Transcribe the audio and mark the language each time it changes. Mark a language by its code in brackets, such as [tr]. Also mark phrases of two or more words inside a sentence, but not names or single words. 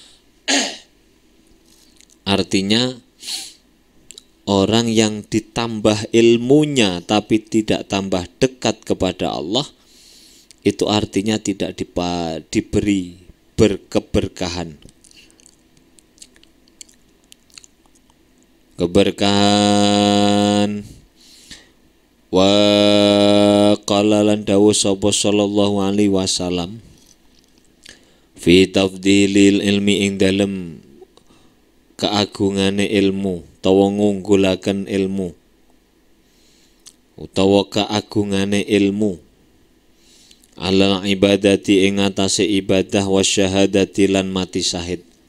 [id] Artinya orang yang ditambah ilmunya tapi tidak tambah dekat kepada Allah, itu artinya tidak diberi berkeberkahan. Keberkahan. [ar] وقال [jv] lan dawuh sapa [ar] صلى الله عليه وسلم في تفضيل العلم [jv] ing dalem keagungane ilmu utawa ngunggulaken ilmu utawa keagungane ilmu [ar] على العبادة [jv] ing atase ibadah wasyahadati lan mati syahid.